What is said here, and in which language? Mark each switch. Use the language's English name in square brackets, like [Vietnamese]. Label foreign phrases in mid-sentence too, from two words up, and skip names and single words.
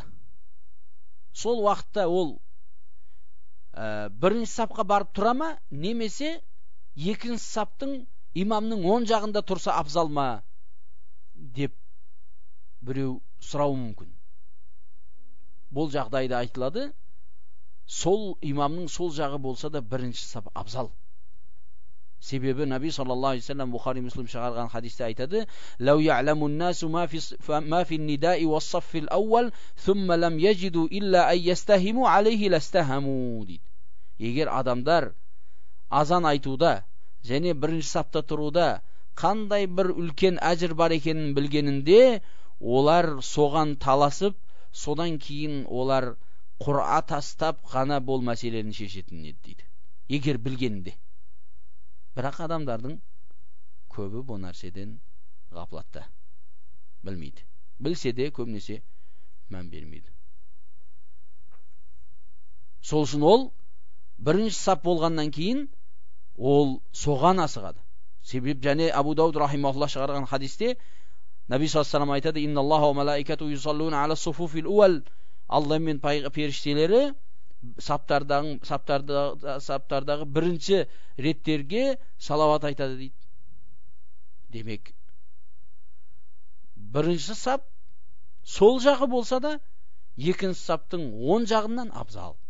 [Kazakh] Сол уақытта ол бірінші сапқа барып тұра ма, немесе екінші саптың имамның оң жағында тұрса абзал ма деп біреу сұрауы мүмкін. Бұл жағдайда айтылады, сол имамның сол жағы болса да бірінші сап абзал. Себебі Наби [Arabic] صلى الله عليه وسلم [Kazakh] Бухари Муслим шығарған хадисте айтады, [Arabic] «لو يعلم الناس ما في النداء والصف الأول، ثم لم يجدوا إلا أن يستهموا عليه لاستهموا» дейді. [Kazakh] Егер адамдар азан айтуда және бірінші сапта тұруда қандай бір үлкен әжір бар екенін білгенінде, олар соған таласып, содан кейін олар құра тастап ғана бол мәселені шешетін еді дейді. Егер білгенінде. Бірақ адамдардың көбі бұл нәрседен ғаплатта. Білмейді. Білсе де көбінесе мән бермейді. Сол үшін ол бірінші сап болғаннан кейін ол соған асығады. Себеп және Абу Дауд рахимахуллах шығарған хадисте Наби [Arabic] صلى الله عليه وسلم [Kazakh] айтады, [Arabic] إن الله وملائكته يصلون على الصفوف الأول, [Kazakh] Алла мен періштелері саптардағы бірінші реттерге салават айтады дейді. Демек, бірінші сап сол жағы болса да, екінші саптың оң жағынан абзал.